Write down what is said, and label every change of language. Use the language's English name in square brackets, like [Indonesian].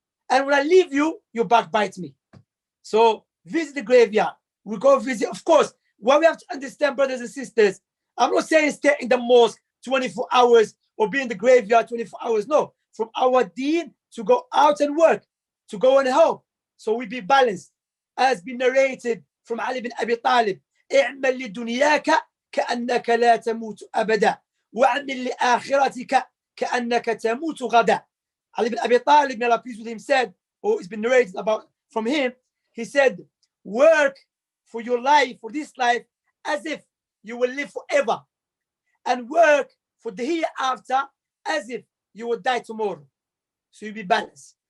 [English] And when I leave you, you backbite me. So visit the graveyard. We go visit. Of course, what we have to understand, brothers and sisters, I'm not saying stay in the mosque 24 hours or be in the graveyard 24 hours. No, from our deen to go out and work, to go and help. So we be balanced. As been narrated from Ali bin Abi Talib, [Arabic] اعمل لدنياك كأنك لا تموت أبدا وعمل لآخرتك كأنك تموت غدا. [English] Ali bin Abi Talib, may Allah peace with him, said, or it's been narrated about from him, he said, work for your life, for this life, as if you will live forever, and work for the hereafter as if you will die tomorrow. So you'll be balanced.